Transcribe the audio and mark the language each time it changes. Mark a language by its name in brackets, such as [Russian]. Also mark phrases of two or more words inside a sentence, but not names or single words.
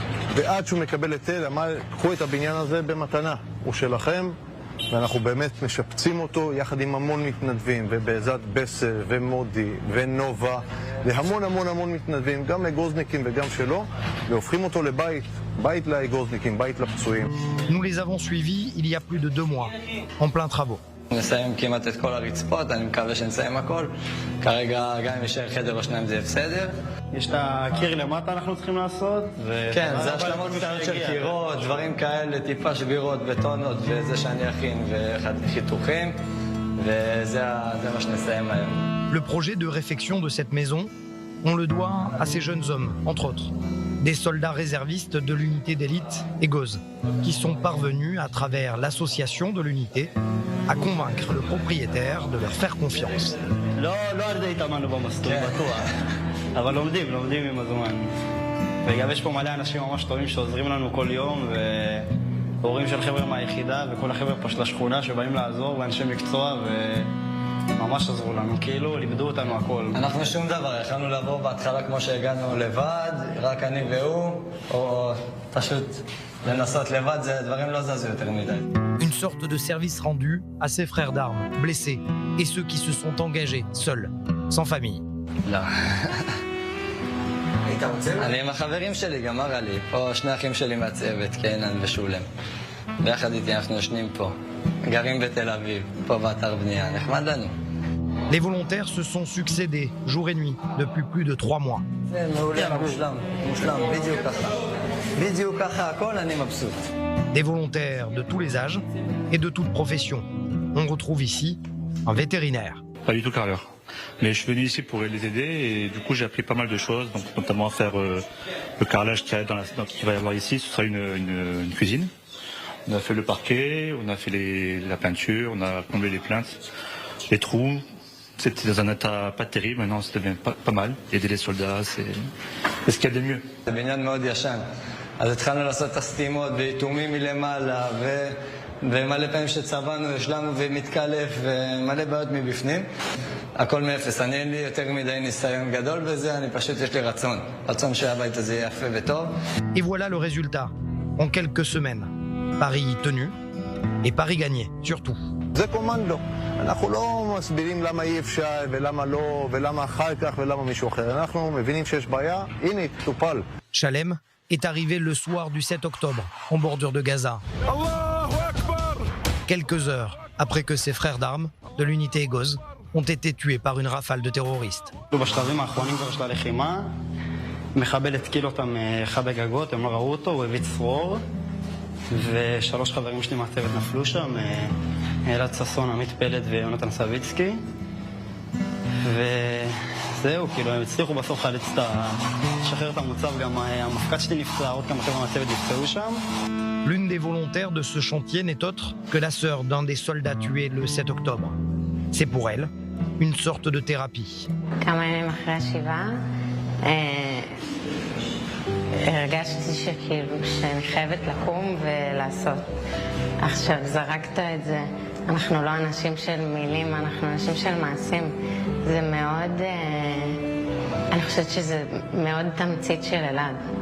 [Hebrew] ועד שהוא מקבל היתר, אמר, קחו את הבניין הזה במתנה, הוא שלכם, ואנחנו באמת משפצים אותו יחד עם המון מתנדבים, ובעזרת בסר ומודי ונובה, והמון המון המון מתנדבים, גם אגוזניקים וגם שלו, והופכים אותו לבית, בית לאגוזניקים, בית לפצועים. [French] Nous les avons suivis il y a plus de 2 mois, en plein travaux. [Hebrew] נסיים כמעט את כל הרצפות, אני מקווה שנסיים הכל. כרגע גם אם יישאר חדר או שניים זה בסדר. יש את הקיר למטה אנחנו צריכים לעשות. כן, זה השלמות קטנות של קירות, דברים כאלה, טיפה שבירות, בטונות, וזה שאני אכין, וחיתוכים, וזה מה שנסיים היום. [French] Le projet de réfection de cette maison, on le doit à ces jeunes hommes, entre autres. Des soldats réservistes de l'unité d'élite Egoz, qui sont parvenus, à travers l'association de l'unité, à convaincre le propriétaire de leur faire confiance. [Hebrew] לא הרבה התאמנו במסלול, בטוח. אבל לומדים עם הזמן. וגם יש פה מלא אנשים ממש טובים שעוזרים לנו כל יום, והורים של חבר'ה מהיחידה, וכל החבר'ה פה של השכונה שבאים לעזור, ואנשי מקצוע, ממש עזרו לנו, כאילו לימדו אותנו הכל. אנחנו שום דבר, יכלנו לבוא בהתחלה כמו שהגענו לבד, רק אני והוא, או פשוט לנסות לבד, הדברים לא זזו יותר מדי. [French] Une sorte de service rendu à ses frères d'armes, blessés, et ceux qui se sont engagés, seuls, sans famille. [Hebrew] לא. אני עם החברים שלי, גם מראה לי, פה שני אחים שלי מהצוות, קינן ושולם. ביחד איתי אנחנו ישנים פה. גרים בתל אביב, פה באתר בנייה, נחמד לנו. [French] Les volontaires se sont succédés, jour et nuit, depuis plus de 3 mois. [Hebrew] זה מעולה, מושלם, בדיוק ככה. בדיוק ככה, הכל אני מבסוט. [French] Des volontaires de tous les âges et de toutes professions. On retrouve ici un vétérinaire. Pas du tout carreleur. Mais je suis venu ici pour les aider et du coup j'ai appris pas mal de choses, donc notamment à faire le carrelage qu'il va y avoir ici. Ce sera une cuisine. On a fait le parquet, on a fait la peinture, on a comblé les plaintes, les trous. C'était dans un état pas terrible, maintenant ça devient pas mal. Aider les soldats, c'est ce qu'il y a de mieux. [Hebrew] זה בניין מאוד ישן. אז התחלנו לעשות את הסתימות ואיתומים מלמעלה ומלא פעמים שצבענו, השלמנו ומתקלף ומלא בעיות מבפנים. הכל מאפס. אני אין לי יותר מדי ניסיון גדול בזה, אני פשוט יש לי רצון שהבית הזה יהיה יפה וטוב. [French] Et voilà le résultat. En quelques semaines, Paris tenu et Paris gagné, surtout. [Hebrew] זה קומנדו. אנחנו לא מסבירים למה אי אפשר ולמה לא ולמה אחר כך ולמה מישהו אחר. אנחנו מבינים שיש בעיה, הנה, טופל. [French] Chalem est arrivé le soir du 7 octobre, en bordure de Gaza. Quelques heures après que ses frères d'armes de l'unité Egoz ont été tués par une rafale de terroristes. [Hebrew] בשלבים האחרונים כבר של הלחימה, מחבל התקיל אותם אחד הגגות, הם לא ראו אותו, הוא הביא צרור, ושלוש חברים שלי מהצוות נפלו שם, אלעד ששון, עמית פלד ויונתן סביצקי, וזהו, כאילו הם הצליחו בסוף לשחרר את המוצב, גם המפקד שלי נפצע, עוד כמה חבר'ה מהצוות נפצעו שם. [French] L'une des volontaires de ce chantier n'est autre que la sœur d'un des soldats tués le 7 octobre. C'est pour elle une sorte de thérapie. [Hebrew] כמה ימים אחרי השבעה, הרגשתי שאני חייבת לקום ולעשות. עכשיו זרקת את זה, אנחנו לא אנשים של מילים, אנחנו אנשים של מעשים. זה מאוד, אני חושבת שזה מאוד תמצית של אלעד.